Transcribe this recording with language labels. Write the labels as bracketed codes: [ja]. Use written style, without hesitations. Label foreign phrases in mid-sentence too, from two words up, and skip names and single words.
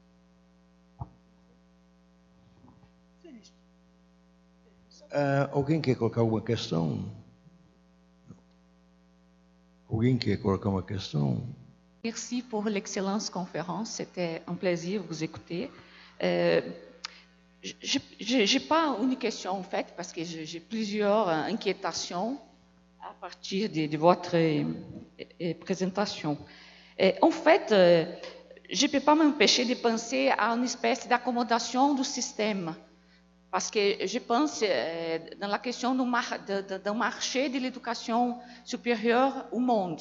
[pt] Alguém quer colocar alguma questão? Alguém quer colocar uma questão? [fr] Merci pour l'excellente conférence, c'était un plaisir de vous écouter. Je n'ai pas une question en fait, parce que j'ai plusieurs inquiétations à partir de votre présentation. En fait, je ne peux pas m'empêcher de penser à une espèce d'accommodation du système, parce que je pense dans la question d'un marché de l'éducation supérieure au monde.